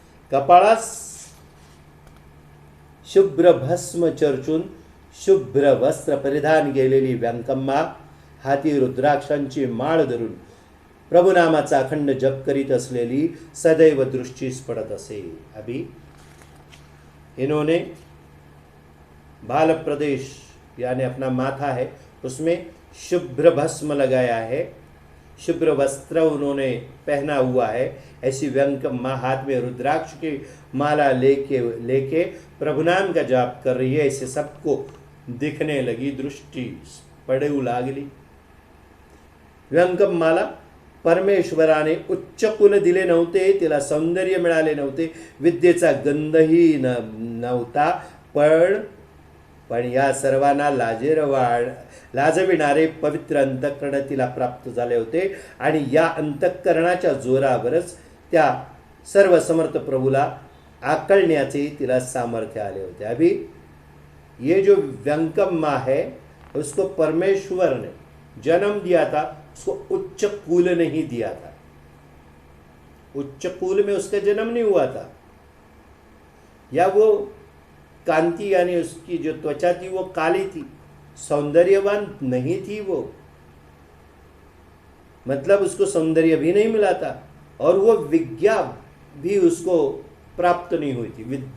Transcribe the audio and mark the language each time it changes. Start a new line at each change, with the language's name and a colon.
Marathi: कपाळास शुभ्र भस्म चर्चून शुभ्र वस्त्र परिधान केलेली व्यंकम्मा हाती रुद्राक्षांची माळ धरून प्रभुनामाचा अखंड जप करीत असलेली सदैव दृष्टीस पडत असे।
Hindi: अभी इन्होंने बाल प्रदेश यानी अपना माथा है उसमें शुभ्र भस्म लगाया है, शुभ्र वस्त्र उन्होंने पहना हुआ है। ऐसी व्यंकम्मा हाथ में रुद्राक्ष की माला लेके प्रभुनाम का जाप कर रही है। ऐसे सबको दिखने लगी,
Marathi: दृष्टी पडू लागली। व्यंकम्माला परमेश्वराने उच्च कुल दिले नव्हते, तिला सौंदर्य मिळाले नव्हते, विद्येचा गंधही नव्हता, पण पण या सर्वांना लाजविणारे पवित्र अंतःकरण तिला प्राप्त झाले होते आणि या अंतःकरणाच्या जोरावरच त्या सर्व समर्थ प्रभूला आकलण्याचे तिला सामर्थ्य आले होते.
Hindi: अभी ये जो व्यंकम्मा है उसको परमेश्वर ने जन्म दिया था, उसको उच्च कुल नहीं दिया था. उच्च कुल में उसका जन्म नहीं हुआ था, या वो कांति यानी उसकी जो त्वचा थी वो काली थी, सौंदर्यवान नहीं थी वो, मतलब उसको सौंदर्य भी नहीं मिला था और वो विज्ञा भी उसको प्राप्त नहीं हुई थी.